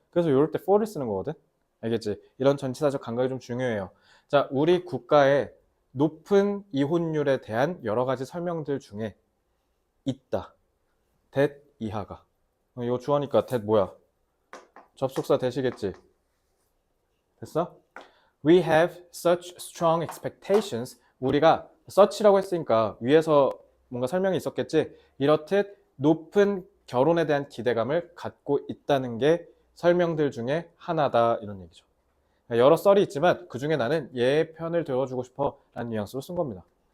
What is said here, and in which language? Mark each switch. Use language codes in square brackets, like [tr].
[ko] 그래서 이럴 때 for를 쓰는 거거든. 알겠지? 이런 전치사적 감각이 좀 중요해요. 자, 우리 국가의 높은 이혼율에 대한 여러 가지 설명들 중에 있다. that 이하가. 이거 주어니까 that 뭐야? 접속사 대시겠지? 됐어? [en] We have such strong expectations. [ko] 우리가 such라고 했으니까 위에서 뭔가 설명이 있었겠지? 이렇듯 높은 결혼에 대한 기대감을 갖고 있다는 게 설명들 중에 하나다 이런 얘기죠. 여러 썰이 있지만 그 중에 나는 얘 편을 들어주고 싶어 라는 뉘앙스로 쓴 겁니다.